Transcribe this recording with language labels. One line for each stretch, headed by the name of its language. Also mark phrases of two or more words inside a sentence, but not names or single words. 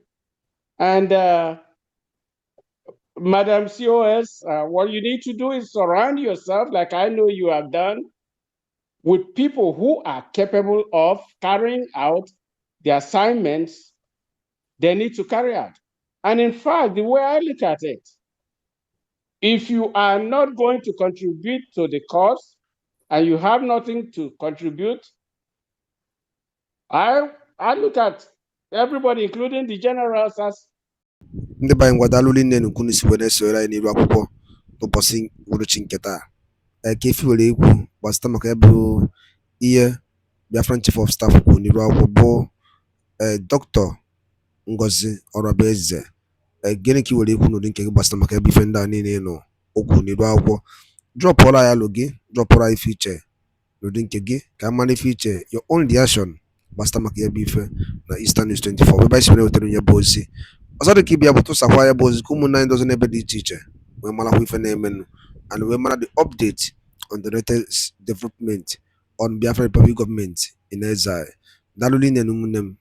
English: And Madam COS, what you need to do is surround yourself, like I know you have done, with people who are capable of carrying out the assignments they need to carry out. And in fact, the way I look at it, if you are not going to contribute to the cause and you have nothing to contribute, I look at everybody, including the generals, as
Igbo: ndị be anyị ngwadalụ nne nnukwu n'isi wee na-esonyere anyị n'iru akwụkwọ n'ụbọchị uhuruchi nke taa. Ka efi were ekwu gbasịta maka ya bụ ihe
English: Biafran Chief of Staff
Igbo: kwuru n'iru akwụkwọ bụ Dr. Ngozi Orabueze. Gịnị ka i were ekwu n'ụdị nke gị gbasịta maka ebe ife ndị a niile nọ okwu n'iru akwụkwọ? Drọpụọla ya alụ gị, drọpụọla ife iche n'ụdị nke gị ka a mara ife iche,
English: your own reaction
Igbo: gbasịta maka ya bụ ife na Eastern News 24 ebe anyị si were wetara onye bụ ozi. Ọzọ dị ka ịbịa bụ tụsakwa ya bụ ozi ka ụmụnne anyị dozi n'ebe dị iche iche wee marakwa ife na-emenụ and wee mara
English: the update on the latest development on Biafra Republic government in exile.
Igbo: Daalụ nne na ụmụnne m.